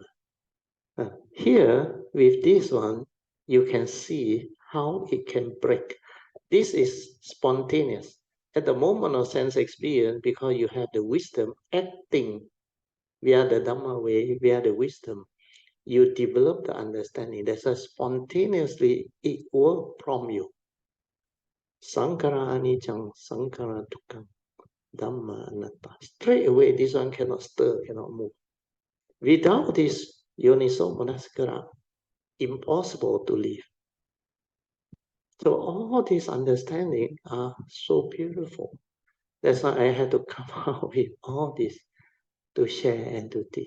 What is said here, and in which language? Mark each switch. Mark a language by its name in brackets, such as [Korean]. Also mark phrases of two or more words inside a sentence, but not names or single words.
[English] Here, with this one, you can see how it can break. This is spontaneous. At the moment of sense experience, because you have the wisdom acting via the Dhamma way, via the wisdom, you develop the understanding. That's a spontaneously, it will prompt you. [Pali] Sankara anicang, sankara dukkam, Dhamma anatta. [English] Straight away, this one cannot stir, cannot move. Without this [Pali] Yoniso Manasikara, [English] impossible to live. So all these understanding are so beautiful. That's why I had to come out with all this to share and to teach.